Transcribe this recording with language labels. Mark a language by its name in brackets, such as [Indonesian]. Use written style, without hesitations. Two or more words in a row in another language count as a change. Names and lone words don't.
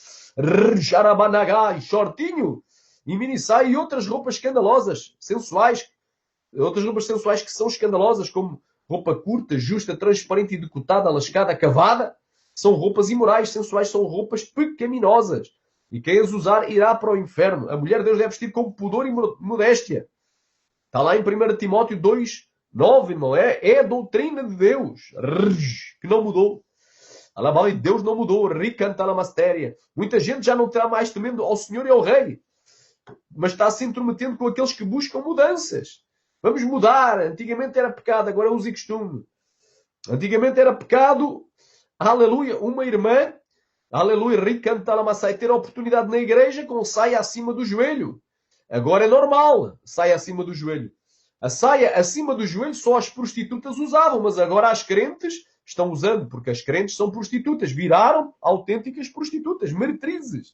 [Portuguese] Jarabanagai, shortinho, e minissai e outras roupas escandalosas, sensuais, outras roupas sensuais que são escandalosas, como roupa curta, justa, transparente e decotada, lascada, cavada, são roupas imorais, sensuais, são roupas pecaminosas. E quem as usar irá para o inferno. A mulher de Deus deve vestir com pudor e modéstia. Está lá em 1 Timóteo 2, 9, não é? É a doutrina de Deus, que não mudou. Alabá, Deus não mudou. Ricanta la mastéria. Muita gente já não terá mais temendo ao Senhor e ao Rei, mas está se intrometendo com aqueles que buscam mudanças. Vamos mudar. Antigamente era pecado, agora é uso e costume. Antigamente era pecado, aleluia, uma irmã, aleluia, ricanta la massai, ter a oportunidade na igreja com saia acima do joelho. Agora é normal, saia acima do joelho. A saia acima do joelho só as prostitutas usavam, mas agora as crentes estão usando, porque as crentes são prostitutas, viraram autênticas prostitutas, meretrizes.